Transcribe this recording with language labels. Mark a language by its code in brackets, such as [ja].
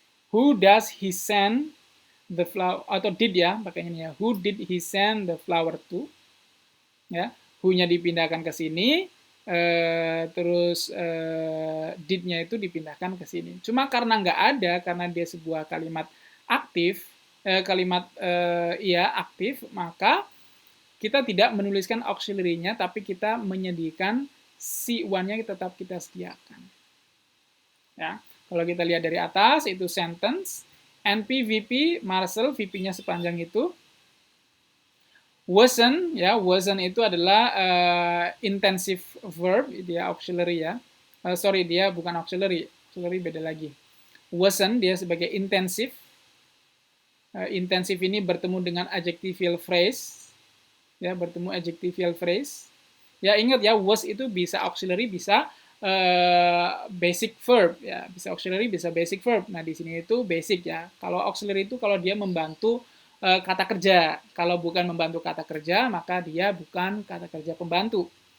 [en] Who does he send the flower, atau did ya, [id] pakainya ya. [en] Who did he send the flower to? [id] Ya, who-nya dipindahkan ke sini, terus did-nya itu dipindahkan ke sini. Cuma karena nggak ada, karena dia sebuah kalimat aktif, aktif, maka kita tidak menuliskan auxiliary-nya, tapi kita menyediakan C1-nya tetap kita sediakan. Ya, kalau kita lihat dari atas, itu sentence, NP, VP, Marcel, VP-nya sepanjang itu. Wasn't, ya, wasn't itu adalah intensive verb, dia auxiliary ya. Sorry, dia bukan auxiliary beda lagi. Wasn't, dia sebagai intensive. Intensive ini bertemu dengan adjectival phrase, ya, bertemu adjectival phrase. Ya, ingat ya, was itu bisa auxiliary, bisa basic verb, ya, bisa auxiliary, bisa basic verb. Nah, di sini itu basic ya. Kalau auxiliary itu kalau dia membantu kata kerja. Kalau bukan membantu kata kerja, maka dia bukan kata kerja pembantu.